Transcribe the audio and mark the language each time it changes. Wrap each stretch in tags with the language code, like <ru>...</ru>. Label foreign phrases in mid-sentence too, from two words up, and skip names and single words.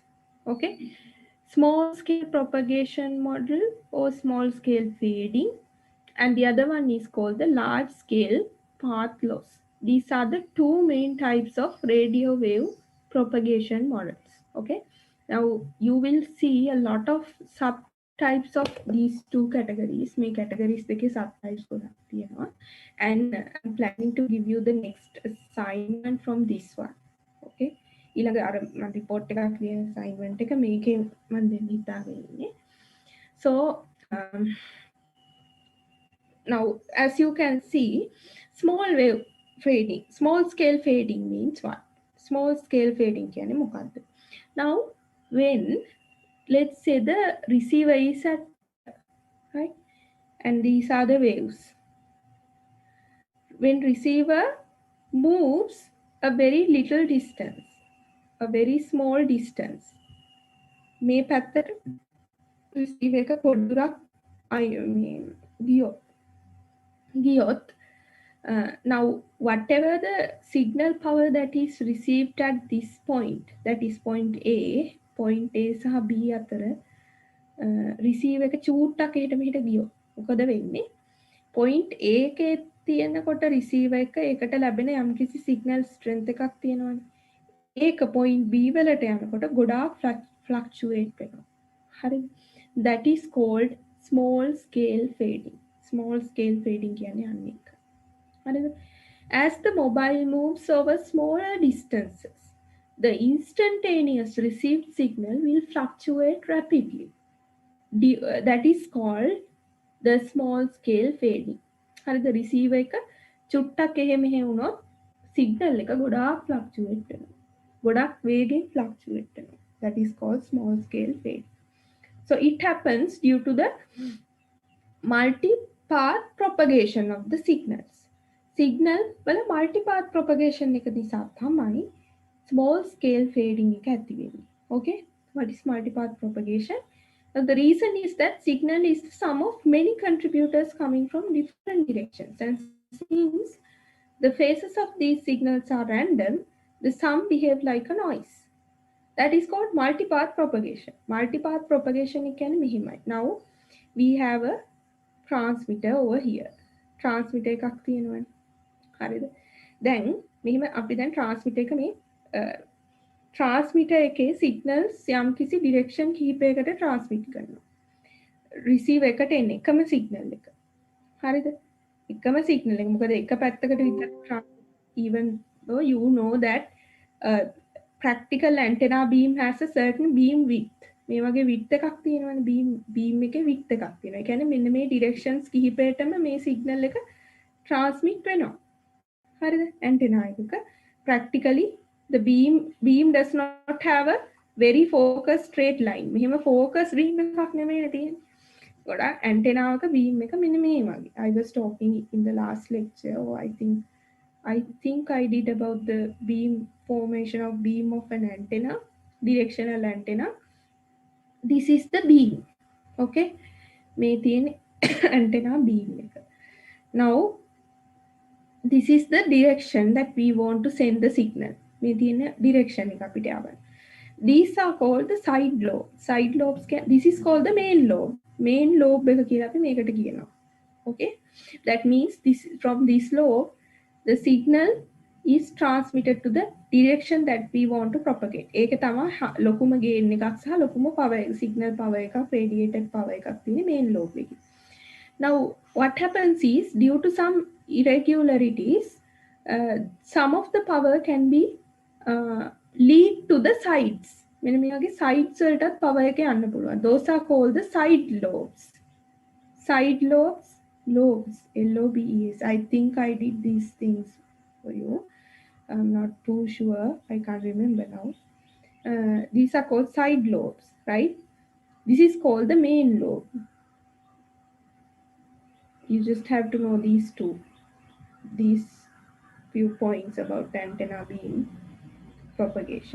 <en>Okay, small scale propagation model or small scale fading, and the other one is called the large scale path loss. These are the two main types of radio wave propagation models. Okay, now you will see a lot of subtypes of these two categories.</en> <si>May categories දෙකේ subtypes ගොඩක් තියෙනවා.</si> <en>And I'm planning to give you the next assignment from this one.</en> <si>Okay, ඊළඟ අර මම report එකක් ලියන assignment එක මේකෙන් මම දෙන්න හිතාගෙන ඉන්නේ.</si> <en>So now, as you can see, small scale fading means what? Small scale fading</en> <si>කියන්නේ මොකක්ද?</si> <en>Now when let's say the receiver is at here, right? And these are the waves. When receiver moves a very little distance, a very small distance,</en> <si>මේ පැත්තට receiver එක පොඩ්ඩක් ගියොත්</si> <en>now whatever the signal power that is received at this point, that is point A</en> <si>සහ B අතර receive එක චූට්ටක් එහෙට මෙහෙට ගියොත් මොකද වෙන්නේ?</si> <en>point A</en> <si>එකේ තියෙනකොට receiver එක ඒකට ලැබෙන යම්කිසි</si> <en>signal strength</en> <si>එකක් තියෙනවනේ. ඒක</si> <en>point B</en> <si>වලට යනකොට ගොඩාක් fluctuate වෙනවා. හරිද?</si> <en>That is called small scale fading. Small scale fading</en> <si>කියන්නේ අන්න ඒක.</si> <en>As the mobile moves over smaller distances, the instantaneous received signal will fluctuate rapidly. That is called the small scale fading.</en> <si>The receiver එක චුට්ටක් එහෙ මෙහෙ වුණොත් signal එක ගොඩාක් fluctuate වෙනවා. ගොඩාක් වේගෙන් fluctuate වෙනවා.</si> <en>That is called small scale fading. So it happens due to the multipath propagation of the signals.</en> <si>Signal වල</si> <en>multipath propagation</en> <si>එක නිසා තමයි</si> <en>small scale fading</en> <si>එක ඇති වෙන්නේ.</si> <en>Okay? What is multipath propagation? Now, the reason is that signal is the sum of many contributors coming from different directions, and since the phases of these signals are random, the sum behave like a noise. That is called multipath propagation. Multipath propagation</en> <si>කියන්නේ මෙහිමයි.</si> <en>Now we have a transmitter over here.</en> <si>Transmitter එකක් තියෙනවනේ. හරිද? දැන් මෙහිම අපි දැන් transmitter එක මේ transmitter එකේ signals යම්කිසි direction කිහිපයකට transmit කරනවා. receiver එකට එන්නේ එකම signal එක. හරිද? එකම signal එක. මොකද එක පැත්තකට විතර</si> <en>even though you know that practical antenna beam has a certain beam width.</en> <si>මේ වගේ width එකක් තියෙනවනේ beam එකේ width එකක් තියෙනවා. ඒ කියන්නේ මෙන්න මේ directions කිහිපයටම මේ signal එක transmit වෙනවා. හරිද?</si> <en>antenna එකක practically the beam does not have a very focused straight line.</en> <si>මෙහෙම</si> <en>focus beam</en> <si>එකක් නෙමෙයිනේ තියෙන්නේ. ගොඩාක් antenna එක beam එක මෙන්න මේ වගේ.</si> <en>I was talking in the last lecture, or I think I did about the beam formation of beam of an antenna, directional antenna. This is the beam. Okay?</en> <si>මේ තියෙන antenna beam එක.</si> <en>Now this is the direction that we want to send the signal.</en> <si>මේ තියෙන direction එක අපිට යවන්න.</si> <en>These are called the side lobes. Side lobes this is called the main lobe. Main lobe</en> <si>එක කියලා අපි මේකට කියනවා.</si> <en>Okay? That means from this lobe the signal is transmitted to the direction that we want to propagate.</en> <si>ඒක තමයි ලොකුම gain එකක් සහ ලොකුම power</si> <en>signal power</en> <si>එකක්</si> <en>radiated power</en> <si>එකක් තියෙන main lobe එකේ.</si> <en>Now what happens is due to some irregularities some of the power can be lead to the sides.</en> <si>මෙන්න මේ වගේ sides වලටත් power එක යන්න පුළුවන්.</si> <en>Those are called the side lobes. Side lobes, L-O-B-E-S. I think I did these things for you. I'm not too sure. I can't remember now. These are called side lobes, right? This is called the main lobe. You just have to know these few points about antenna beam propagation.</en>